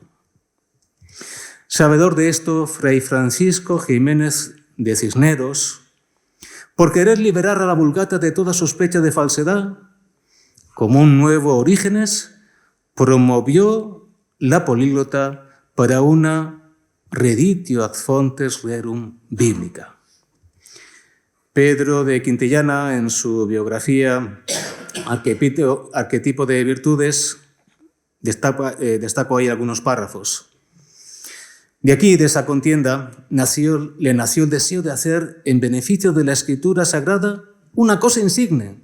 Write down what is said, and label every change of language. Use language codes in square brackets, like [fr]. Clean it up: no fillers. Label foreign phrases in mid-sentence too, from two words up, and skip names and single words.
[es] Sabedor de esto, Fray Francisco Jiménez de Cisneros, por querer liberar a la Vulgata de toda sospecha de falsedad, como un nuevo Orígenes, promovió la políglota para una [la] reditio ad fontes rerum [es] bíblica. Pedro de Quintillana, en su biografía Arquetipo de Virtudes, destaco ahí algunos párrafos. De aquí, de esa contienda, le nació el deseo de hacer, en beneficio de la Escritura Sagrada, una cosa insigne.